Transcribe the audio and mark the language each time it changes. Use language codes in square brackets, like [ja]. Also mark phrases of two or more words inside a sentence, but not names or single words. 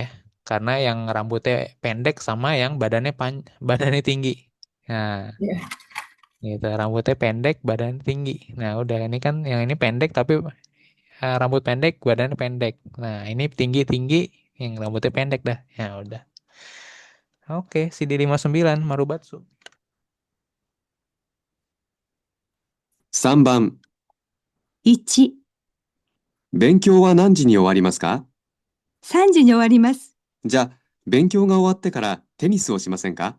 [id] Karena yang rambutnya pendek sama yang badannya tinggi. Nah, Iya. gitu. Rambutnya pendek, badan tinggi. Nah, udah ini kan yang ini pendek tapi rambut pendek, badannya pendek. Nah, ini tinggi-tinggi, yang rambutnya pendek dah. Ya udah. Oke, CD59 Marubatsu. [ja] 3番、 1、勉強は何時に終わりますか？ 3時に終わります。じゃあ、勉強が終わってからテニスをしませんか？